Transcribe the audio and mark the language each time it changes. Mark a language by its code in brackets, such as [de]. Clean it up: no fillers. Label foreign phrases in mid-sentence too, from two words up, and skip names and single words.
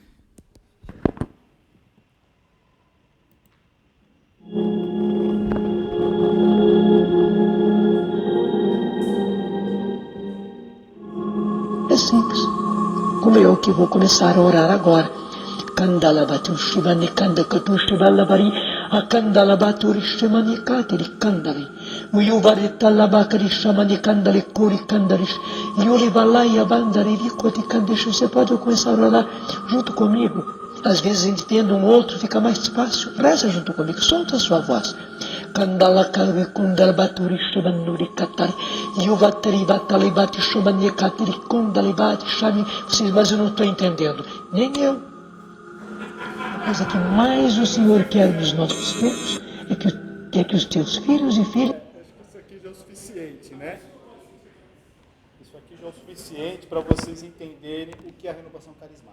[pt] É simples. Como eu que vou começar a orar agora. Kandalabatu Shivani Kandakatu Shivalabari, a Kandalabaturi Shimani Katiri Kandali, Uyuvarita Labakari Shamani Kandali Kuri Kandaris, Yulivalaya Bandari Vikoti Kandish. Você pode começar a orar junto comigo. Às vezes, entendendo um outro, fica mais fácil. Reza junto comigo, solta a sua voz. Kandala Kalvi Kundalabaturi Shivanuri Katari, Yuvatari Batali Bati Shimani Katiri Kundalibati Shami. Mas eu não estou entendendo, nem eu. A coisa que mais o Senhor quer dos nossos filhos é que os teus filhos e filhas... Acho que isso aqui já é o suficiente, né? Isso aqui já é o suficiente para vocês entenderem o que é a renovação carismática.